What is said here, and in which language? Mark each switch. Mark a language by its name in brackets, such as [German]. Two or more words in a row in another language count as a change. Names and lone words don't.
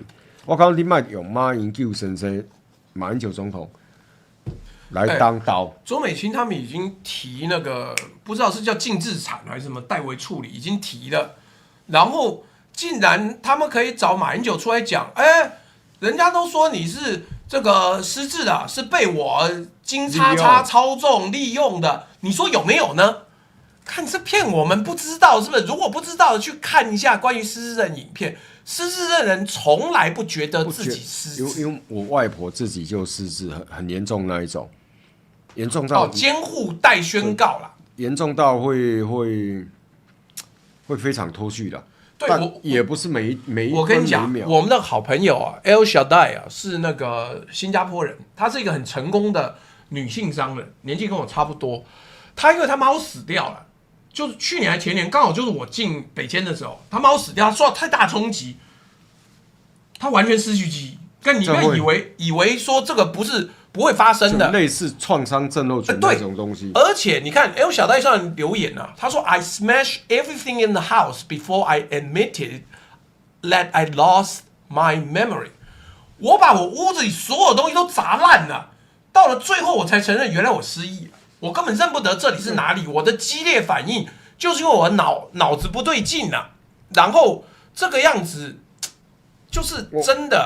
[Chinese] 我講你別用馬英九先生、馬英九總統來當刀。周美青他們已經提那個，不知道是叫禁治產還是什麼代為處理，已經提了。然後竟然他們可以找馬英九出來講，人家都說你是這個失智的，是被我金叉叉操縱利用的，你說有沒有呢？看是騙我們不知道是不是？如果不知道的，去看一下關於失智的影片。失智的人從來不覺得自己失智，因為我外婆自己就失智，很嚴重那一種，嚴重到監護待宣告啦，嚴重到會非常脫序的。對，但也不是每一我跟你講，我們的好朋友啊 El Shaddai 啊，是那個新加坡人，她是一個很成功的女性商人，年紀跟我差不多。她因為她貓死掉了。就是去年還前年，剛好就是我進北監的時候，他貓死掉，受到太大衝擊，他完全失去記憶。但你不要以為說這個不會發生的，類似創傷症候群那種東西。而且你看 L 小戴上留言啊，他說 [English] I smashed everything in the house before I admitted that I lost my memory。 [Chinese] 我把我屋子裡所有東西都砸爛了，到了最後我才承認原來我失憶了。我根本認不得這裡是哪裡，我的激烈反應就是因為我腦子不對勁啊，然後這個樣子就是真的。